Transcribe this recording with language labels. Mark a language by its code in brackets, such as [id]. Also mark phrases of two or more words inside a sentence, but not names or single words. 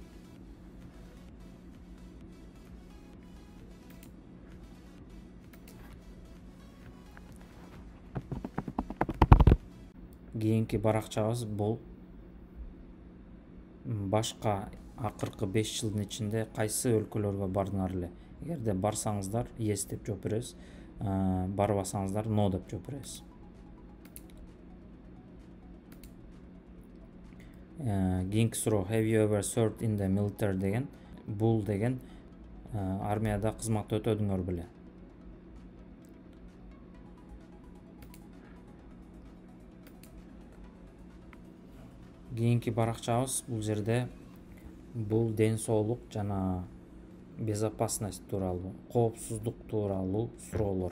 [ky] Кийинки баракчабыз бул башка акыркы 5 жылдын ичинде кайсы өлкөлөргө бардыңар эле? Эгерде барсаңыздар, yes деп жооп беребиз. Барбасаңыздар, no деп жооп беребиз. Кийинки суроо, [en] have you ever served in the military деген. [ky] Бул деген армияда кызмат өтөдүңөр беле? Кийинки баракчабыз бул жерде бул ден соолук жана безопасность тууралуу, коопсуздук тууралуу суроолор.